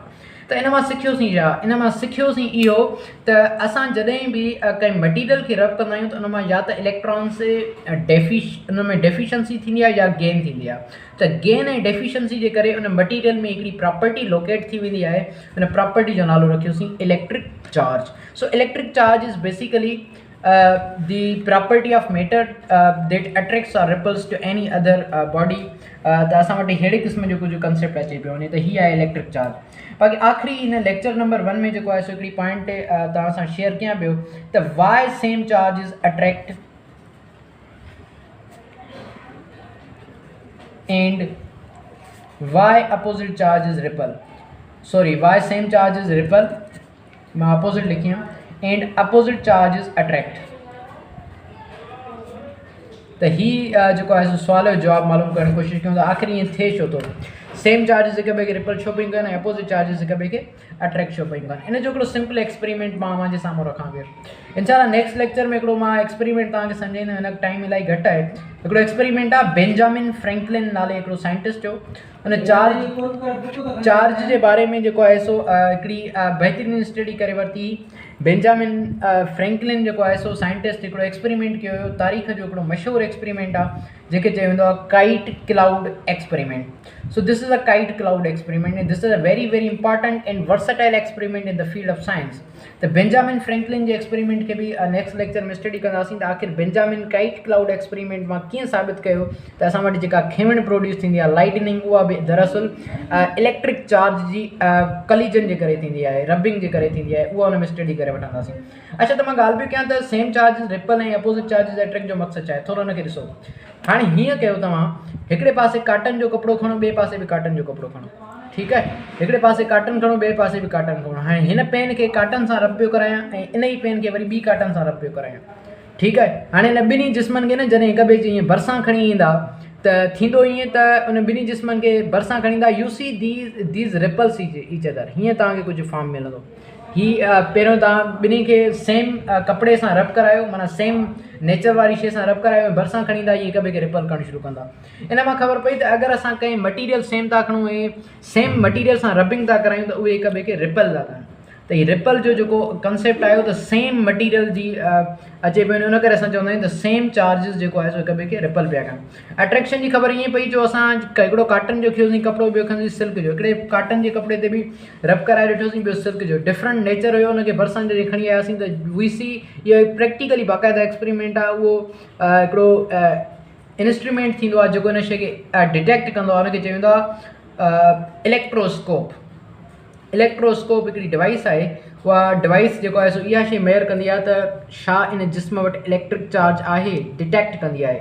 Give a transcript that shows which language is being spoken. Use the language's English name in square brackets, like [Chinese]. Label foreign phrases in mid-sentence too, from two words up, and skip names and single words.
[Sindhi] त इन मां सिखियोसीं छा, इन मां सिखियोसीं इहो त असां जॾहिं बि कंहिं मटीरियल खे रब कंदा आहियूं त उन मां या त इलेक्ट्रॉन्स उन में डेफिशिएंसी थींदी आहे या गेन थींदी आहे। त गेन ऐं डेफिशिएंसी जे करे उन मटीरियल में हिकिड़ी प्रॉपर्टी लोकेट थी वेंदी आहे, उन प्रॉपर्टी जो नालो रखियोसीं [English] electric charge. so electric charge is basically the property of matter that attracts or repels to any other body। [Sindhi] त असां वटि अहिड़े क़िस्म जो कुझु कंसेप्ट अचे पियो वञे, त हीअ आहे [English] electric charge. [Sindhi] बाक़ी आख़िरी हिन [English] lecture number 1 [Sindhi] में जेको आहे सो हिकिड़ी पॉइंट तव्हां सां शेयर कयां पियो त [English] why same charge is attract and why opposite charge is repel. sorry, why same charge is repel, [Sindhi] मां अपोजिट लिखी हुयमि, [English] and opposite charge is attract. [Sindhi] त हीअ जेको आहे सो सुवाल जो जवाबु मालूम करण जी कोशिशि कयूं त आख़िर ईअं थिए छो थो, [English] same charges [Sindhi] हिक ॿिए खे रिपल छो पियूं कनि ऐं [English] opposite charges [Sindhi] हिक ॿिए खे अट्रैक्ट छो पियूं कनि। इन जो हिकिड़ो [English] simple experiment [Sindhi] मां मुंहिंजे साम्हूं रखां पियो। इंशाल्लाह [English] next lecture [Sindhi] में हिकिड़ो मां एक्सपेरिमेंट तव्हांखे सम्झाईंदुमि, हिन टाइम इलाही घटि आहे। हिकिड़ो एक्सपेरिमेंट आहे बेंजामिन फ्रैंकलिन नाले हिकिड़ो साइंटिस्ट जो, उन चार्ज जे बारे में जेको आहे सो हिकिड़ी बहितरीनु स्टडी करे वरिती। बेंजामिन फ्रैंकलिन जेको आहे सो साइंटिस्ट हिकिड़ो एक्सपेरिमेंट कयो हुयो, तारीख़ जो हिकिड़ो मशहूरु एक्सपेरिमेंट आहे जंहिंखे चयो वेंदो आहे [English] kite cloud experiment. so this is a kite cloud experiment and this is a very very important and versatile experiment in the field of science. [Sindhi] त बेंजामिन फ्रैंकलिन जे एक्सपेरिमेंट खे बि [English] next lecture [Sindhi] में स्टडी कंदासीं त आख़िर बेंजामिन [English] kite cloud experiment [Sindhi] मां कीअं साबित कयो त असां वटि जेका खेवण प्रोड्यूस थींदी आहे लाइटनिंग, उहा बि दरअसल इलेक्ट्रिक चार्ज जी कलीजन जे करे थींदी आहे, रबिंग जे करे थींदी आहे, उहा हुन में स्टडी करे वठंदासीं। अच्छा, त मां ॻाल्हि बि कयां त [English] same charges repel [Sindhi] ऐं [English] opposite charges attract [Sindhi] जो मक़सदु छा आहे, थोरो हुनखे ॾिसो। हाणे हीअं कयो, तव्हां हिकिड़े पासे काटन जो कपिड़ो खणो, ॿिए पासे बि काटन जो कपिड़ो खणो, ठीकु आहे, हिकिड़े पासे काटन खणो, ॿिए पासे बि काटन खणो। हाणे हिन पेन खे काटन सां रब पियो करायां ऐं इन ई पेन खे वरी ॿी काटन सां रब पियो करायां, ठीकु आहे। हाणे हिन ॿिन्ही जिस्मनि खे न जॾहिं हिक ॿिए जे ईअं भरिसां खणी ईंदा त थींदो ईअं त उन ॿिन्ही जिस्मनि खे भरिसां खणी ईंदा, [English] you see these repels each other, [Sindhi] हीअं तव्हांखे कुझु फॉर्म मिलंदो। हीअ पहिरियों तव्हां ॿिन्ही खे सेम कपिड़े सां रब करायो, माना [English] same nature [Sindhi] वारी शइ सां रब करायो, भरिसां खणी ईंदा, इहे हिक ॿिए खे रिपल करणु शुरू कंदा। इन मां ख़बर पई त अगरि असां कंहिं मटीरियल सेम था खणूं ऐं [English] same material [Sindhi] सां रबिंग था करायूं त उहे हिक ॿिए खे रिपल था कनि। त हीअ रिपल जो जेको कंसेप्ट आयो त [English] same material [Sindhi] जी अचे पियो, उन करे असां चवंदा आहियूं त [English] same charges [Sindhi] जेको आहे सो हिक ॿिए खे रिपल पिया कनि। अट्रैक्शन जी ख़बर ईअं पई जो असां हिकिड़ो काटन जो खयोसीं कपिड़ो, ॿियो खयोसीं सिल्क जो, हिकिड़े काटन जे कपिड़े ते बि रब कराए ॾिठोसीं, ॿियो सिल्क जो, [English] different nature [Sindhi] हुयो, हुनखे भरिसां जॾहिं खणी आयासीं त [English] we see, [Sindhi] इहो प्रैक्टिकली बाक़ाइदा एक्सपेरिमेंट आहे। उहो हिकिड़ो इंस्ट्रूमेंट थींदो आहे जेको हिन शइ खे डिटेक्ट कंदो आहे, हुनखे चयो वेंदो आहे इलेक्ट्रोस्कोप। इलेक्ट्रोस्कोप हिकिड़ी डिवाइस आहे, उहा डिवाइस जेको आहे सो इहा शइ मेयर कंदी आहे त छा इन जिस्म वटि इलेक्ट्रिक चार्ज आहे, डिटेक्ट कंदी आहे।